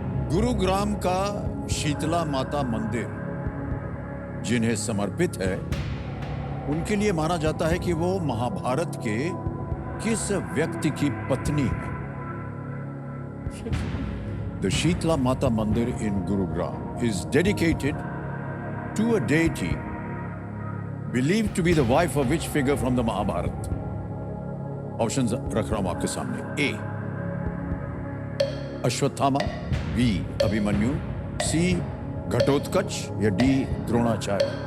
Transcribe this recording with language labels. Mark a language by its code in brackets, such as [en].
[hi] गुरुग्राम का शीतला माता मंदिर जिन्हें समर्पित है, उनके लिए माना जाता है कि वो महाभारत के किस व्यक्ति की पत्नी है? [en] The Shitla Mata Mandir in Gurugram is dedicated to a deity believed to be the wife of which figure from the Mahabharata? [hi] Options रख रहा हूं आपके सामने। A. Ashwatthama, B. Abhimanyu, C. Ghatotkacha या D. द्रोणाचार्य?